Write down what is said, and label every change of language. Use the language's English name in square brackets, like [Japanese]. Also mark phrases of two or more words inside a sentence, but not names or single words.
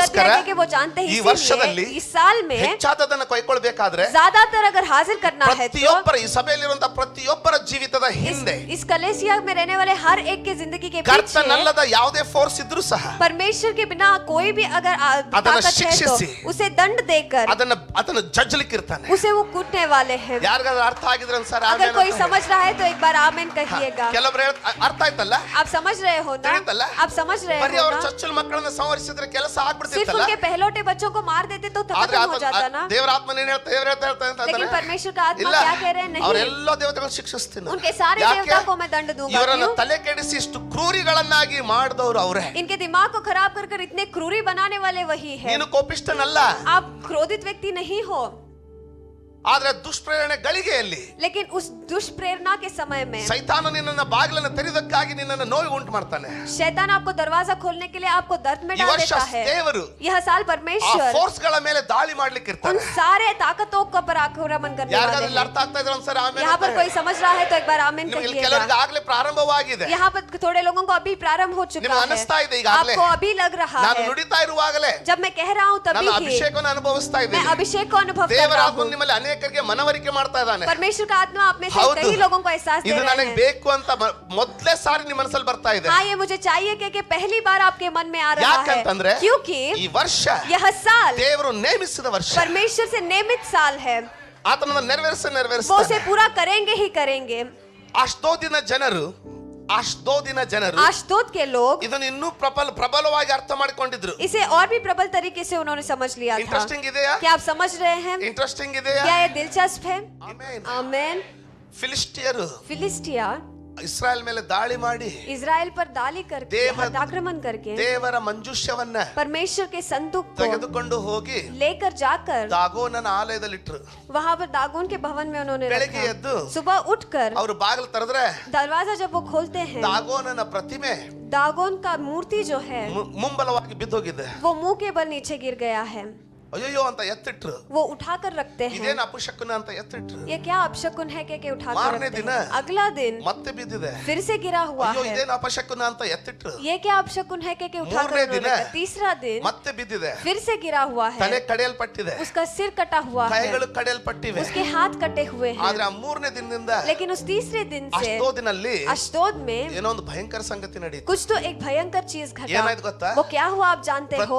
[Kannada] ಅದಕ್ಕೋಸ್ಕರ [Hindi] दिया है कि वो जानते हैं। [Kannada] ಈ ವರ್ಷದಲ್ಲಿ [Hindi] इसीलिए इस साल में [Kannada] ಹೆಚ್ಚಾದದನ್ನ ಕೈಕೊಳ್ಬೇಕಾದ್ರೆ [Hindi] ज्यादातर अगर हाजिर करना है तो [Kannada] ಪ್ರತಿಯೊಬ್ಬರ ಈ ಸಭೆಯಲ್ಲಿರುವಂತಹ ಪ್ರತಿಯೊಬ್ಬರ ಜೀವಿತದ ಹಿಂದೆ [Hindi] इस कलेसिया में रहने वाले हर एक के जिंदगी के पीछे [Kannada] ಕರ್ತನಲ್ಲದ ಯಾವುದೇ ಫೋರ್ಸ್ ಇದ್ರೂ ಸಹ [Hindi] परमेश्वर के बिना कोई भी अगर [Kannada] ಅದನ್ನ [Hindi] ताकत है तो [Kannada] ಶಿಕ್ಷಿಸಿ [Hindi] उसे दंड देकर [Kannada] ಅದನ್ನು ಜಜ್ಲಿಕ್ಕಿರ್ತಾನೆ. [Hindi] उसे वो कूटने वाले हैं। [Kannada] ಯಾರಿಗಾದ್ರೂ ಅರ್ಥ ಆಗಿದ್ರೆ ಸರ್ [Hindi] अगर कोई समझ रहा है तो एक बार आमेन कहिएगा। [Kannada] ಕೆಲವೊಬ್ರು ಅರ್ಥ ಆಯ್ತಲ್ಲ, [Hindi] आप समझ रहे हो ना, [Kannada] ತಿಳಿತಲ್ಲ, [Hindi] आप समझ रहे [Kannada] ಬರೀ [Hindi] हो [Kannada] ಅವ್ರ [Hindi] ना, [Kannada] ಚೊಚ್ಚಲ ಮಕ್ಕಳನ್ನ ಸಂವರಿಸಿದ್ರೆ ಕೆಲಸ [Hindi] सिर्फ [Kannada] ಆಗ್ಬಿಡ್ತಿತ್ತಲ್ಲ. [Hindi] उनके पहलौठे बच्चों को मार देते तो [Kannada] ಆದ್ರೆ [Hindi] खत्म हो जाता ना। [Kannada] ದೇವರ ಆತ್ಮ ಏನ್ ಹೇಳ್ತಾ [Hindi] लेकिन परमेश्वर का आत्मा [Kannada] ಇಲ್ಲ, [Hindi] क्या कह रहे हैं? नहीं, [Kannada] ಅವರೆಲ್ಲ ದೇವತೆಗಳನ್ನ ಶಿಕ್ಷಿಸ್ತೀನಿ. [Hindi] उनके सारे [Kannada] ಯಾಕೆ? [Hindi] देवता को मैं दंड दूंगा। [Kannada] ಇವರನ್ನ [Hindi] क्यों? [Kannada] ತಲೆ ಕೆಡಿಸಿ ಇಷ್ಟು ಕ್ರೂರಿಗಳನ್ನಾಗಿ ಮಾಡಿದವರು ಅವರೇ. [Hindi] इनके दिमाग को खराब कर कर इतने क्रूरी बनाने वाले वही है। [Kannada] ನೀನು ಕೋಪಿಷ್ಠನಲ್ಲ, [Hindi] आप क्रोधित व्यक्ति नहीं हो, [Kannada] ಆದ್ರೆ ದುಷ್ಪ್ರೇರಣೆ ಗಳಿಗೆಯಲ್ಲಿ [Hindi] लेकिन उस दुष्प्रेरणा के समय में [Kannada] ಸೈತಾನ ನಿನ್ನನ್ನ ಬಾಗಿಲನ್ನು ತೆರೆದಕ್ಕಾಗಿ ನಿನ್ನನ್ನು ನೋವು ಉಂಟು ಮಾಡ್ತಾನೆ. [Hindi] शैतान आपको दरवाजा खोलने के लिए आपको दर्द में [Kannada] ಈ [Hindi] डाल [Kannada] ವರ್ಷ [Hindi] देता है। [Kannada] ದೇವರು [Hindi] यह साल [Kannada] ಆ [Hindi] परमेश्वर [Kannada] ಫೋರ್ಸ್ ಗಳ ಮೇಲೆ ದಾಳಿ ಮಾಡ್ಲಿಕ್ಕೆ [Hindi] उन [Kannada] ಇರ್ತಾನೆ. [Hindi] सारे ताकतों का पर आक्रमण करने वाले [Kannada] ಯಾರಿಗಾದ್ರೂ [Hindi] हैं। [Kannada] ಅರ್ಥ ಆಗ್ತಾ ಇದ್ರೆ ಒಂದ್ಸರಿ ಆಮೇಲೆ [Hindi] यहाँ पर कोई समझ रहा है तो एक बार आमीन [Kannada] ನಿಮಗೆ [Hindi] कहिएगा। [Kannada] ಕೆಲವರಿಗೆ ಆಗ್ಲೇ ಪ್ರಾರಂಭವಾಗಿದೆ. [Hindi] यहाँ पर थोड़े लोगों को अभी प्रारंभ हो चुका [Kannada] ನಿಮಗೆ [Hindi] है, [Kannada] ಅನಿಸ್ತಾ ಇದೆ ಈಗಾಗಲೇ, [Hindi] आपको अभी लग रहा [Kannada] ನಾನು [Hindi] है। [Kannada] ನುಡಿತಾ ಇರುವಾಗಲೇ [Hindi] जब मैं कह रहा हूँ [Kannada] ನನ್ನ [Hindi] तभी ही [Kannada] ಅಭಿಷೇಕವನ್ನು ಅನುಭವಿಸ್ತಾ [Hindi] मैं [Kannada] ಇದ್ದೀನಿ. [Hindi] अभिषेक को अनुभव कर [Kannada] ದೇವರ [Hindi] रहा [Kannada] ಆತ್ಮ [Hindi] हूँ। [Kannada] ನಿಮ್ಮಲ್ಲಿ ಅನೇಕರಿಗೆ ಮನವರಿಕೆ ಮಾಡ್ತಾ ಇದ್ದಾನೆ. [Hindi] परमेश्वर का आत्मा आप में से [Kannada] ಹೌದು, [Hindi] कई लोगों को एहसास दे [Kannada] ಇದು [Hindi] रहे [Kannada] ನನಗೆ [Hindi] हैं। [Kannada] ಬೇಕು ಅಂತ ಮೊದಲೇ ಸಾರಿ ನಿಮ್ಮ ಮನಸ್ಸಲ್ಲಿ ಬರ್ತಾ ಇದೆ. [Hindi] हाँ, ये मुझे चाहिए कि पहली बार आपके मन में आ रहा [Kannada] ಯಾಕಂತಂದ್ರೆ [Hindi] है, क्योंकि [Kannada] ಈ ವರ್ಷ [Hindi] यह साल [Kannada] ದೇವರು ನೇಮಿಸಿದ ವರ್ಷ. [Hindi] परमेश्वर से नियमित साल है, [Kannada] ಆತನನ್ನು [Hindi] वो [Kannada] ನೆರವೇರಿಸ್ತಾನೆ. [Hindi] उसे पूरा करेंगे ही करेंगे। [Kannada] ಅಷ್ಟೋದಿನ ಜನರು [Hindi] आशदोद के लोग [Kannada] ಇದನ್ನು ಇನ್ನೂ ಪ್ರಬಲವಾಗಿ ಅರ್ಥ ಮಾಡಿಕೊಂಡಿದ್ರು. [Hindi] इसे और भी प्रबल तरीके से उन्होंने समझ लिया था। [Kannada] ಇಂಟ್ರೆಸ್ಟಿಂಗ್ ಇದೆಯಾ? [Hindi] क्या आप समझ रहे हैं? [Kannada] ಇಂಟ್ರೆಸ್ಟಿಂಗ್ ಇದೆಯಾ? [Hindi] क्या ये दिलचस्प है? [Kannada] ಆಮೆನ್. [Hindi] आमेन। [Kannada] ಫಿಲಿಸ್ಟಿಯರು [Hindi] फिलिस्टिया [Kannada] ಇಸ್ರಾಯೇಲ್ ಮೇಲೆ ದಾಳಿ ಮಾಡಿ [Hindi] इजराइल पर दाली करके आक्रमण करके [Kannada] ದೇವರ ಮಂಜೂಷವನ್ನ [Hindi] परमेश्वर के संदूक को [Kannada] ತೆಗೆದುಕೊಂಡು ಹೋಗಿ [Hindi] लेकर जाकर [Kannada] ದಾಗೋನನ ಆಲಯದಲ್ಲಿಟ್ರು. [Hindi] वहां पर दागोन के भवन में उन्होंने [Kannada] ಬೆಳಗ್ಗೆ [Hindi] रखा। [Kannada] ಎದ್ದು [Hindi] सुबह उठकर [Kannada] ಅವರು ಬಾಗಿಲು ತೆರೆದ್ರೆ [Hindi] दरवाजा जब वो खोलते हैं, [Kannada] ದಾಗೋನನ ಪ್ರತಿಮೆ [Hindi] दागोन का मूर्ति जो है [Kannada] ಮುಂಬಲವಾಗಿ ಬಿದ್ದೋಗಿದೆ. [Hindi] वो मुंह के बल नीचे गिर गया है। [Kannada] ಅಯ್ಯೋ ಅಂತ ಎತ್ತಿಟ್ರು. [Hindi] वो उठाकर रखते हैं। [Kannada] ಇದೇನು ಅಪಶಕುನ ಅಂತ ಎತ್ತಿಟ್ರು. [Hindi] ये क्या अपशकुन है कि उठाकर [Kannada] मारने [Hindi] रखते [Kannada] दिन [Hindi] हैं? अगला दिन [Kannada] ಮತ್ತೆ ಬಿದ್ದಿದೆ. [Hindi] फिर से गिरा हुआ [Kannada] ಅಯ್ಯೋ [Hindi] है। [Kannada] ಇದೇನು ಅಪಶಕುನ ಅಂತ ಎತ್ತಿಟ್ರು. [Hindi] ये क्या अपशकुन है कि उठाकर [Kannada] ಮೂರನೇ [Hindi] उन्होंने [Kannada] ದಿನ [Hindi] रखा। तीसरा दिन [Kannada] ಮತ್ತೆ ಬಿದ್ದಿದೆ. [Hindi] फिर से गिरा हुआ है, [Kannada] ತಲೆ ಕಡಿಯಲ್ಪಟ್ಟಿದೆ, [Hindi] उसका सिर कटा हुआ है, [Kannada] ಕೈಗಳು ಕಡಿಯಲ್ಪಟ್ಟಿವೆ. [Hindi] उसके हाथ कटे हुए हैं। [Kannada] ಆದ್ರೆ ಆ ಮೂರನೇ ದಿನದಿಂದ [Hindi] लेकिन उस तीसरे दिन से [Kannada] ಅಷ್ಟೋದಿನಲ್ಲಿ [Hindi] अशदोद में [Kannada] ಏನೋ ಒಂದು ಭಯಂಕರ ಸಂಗತಿ ನಡೀತು. [Hindi] कुछ तो एक भयंकर चीज घटा। [Kannada] ಏನಾಯ್ತು ಗೊತ್ತಾ? [Hindi] वो क्या हुआ आप जानते हो?